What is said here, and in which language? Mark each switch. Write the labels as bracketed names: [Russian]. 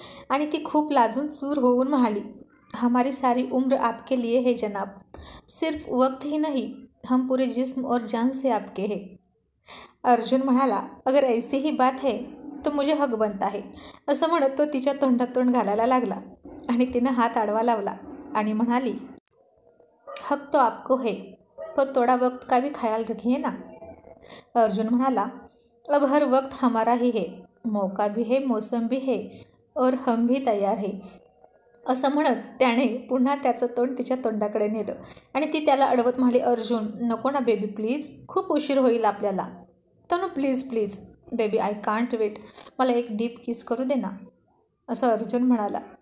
[Marathi] आणि ती खूप लाजून चूर होऊन म्हणाली, [Hindi] हमारी सारी उम्र आपके लिए है जनाब, सिर्फ वक्त ही नहीं, हम पूरे जिस्म और जान से आपके हैं. अर्जुन [Marathi] म्हणाला, [Hindi] अगर ऐसी ही बात है तो मुझे हक बनता है. [Marathi] असं म्हणत तो तिच्या तोंडात तोंड घालायला लागला आणि तिनं हात आडवा लावला आणि म्हणाली, [Hindi] हक तो आपको है, पर थोड़ा वक्त का भी ख्याल रखिए ना. अर्जुन [Marathi] म्हणाला, [Hindi] अब हर वक्त हमारा ही है, मौका भी है, मौसम भी है, और हम भी तयार है. [Marathi] असं म्हणत त्याने पुन्हा त्याचं तोंड तिच्या तोंडाकडे नेलं आणि ती त्याला अडवत म्हणाली, अर्जुन नको ना बेबी प्लीज, खूप उशीर होईल आपल्याला. तनू [English] please please baby, I can't wait, [Marathi] मला एक डीप किस करू दे ना. असं अर्जुन म्हणाला.